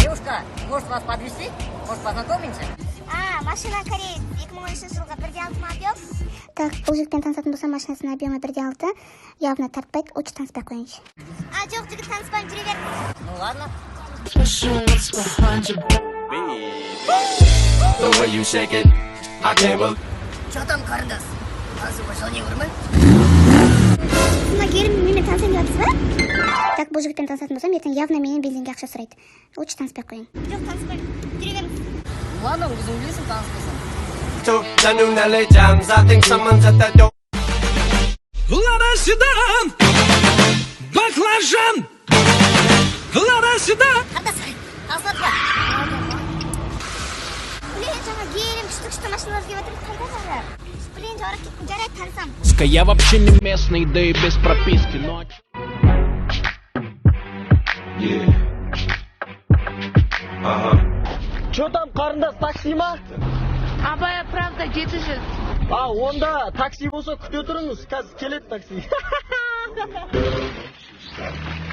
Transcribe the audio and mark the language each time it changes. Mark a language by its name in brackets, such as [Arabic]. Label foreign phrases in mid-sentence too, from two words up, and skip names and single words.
[Russian] Ага, может вас подвезти? Может познакомимся? Машина кореец. [Kazakh] 2013 жылға 1,6 объем. Так, бұл жігітпен танысатын болса, машинасының объемы 1,6. Явно тартпайды, лучше таныспай қойыңызшы. Жоқ, жігіт таныспайын, жүре бер. [Russian] Ну ладно. Что там, [Kazakh] қарындас? Танысуға желание бар ма? Сына келім, менімен танысайын деп жатсыз ба? Так, бұл жігітпен танысатын болсам, ертең явно менен бензинге ақша сұрайды. Лучше таныспай қойын. Жоқ, таныспайын, жүре беріңіз. Ладно, өзің білесің, таныспасаң. [Russian] Лада седан, баклажан, Лада седан. [Kazakh] Қарындас, танысады ма? Блин, жаңа келім, күшті машиналар келіп жатыр, қайда жағы? Блин, жарық кеттім, жарайды, танысам. [Russian] Я вообще не местный, да и без прописки, но... Что там, [Kazakh] қарындас, такси ма? [Russian] Абая правда 700. [Kazakh] Онда такси болса күте тұрыңыз, қазір келеді такси.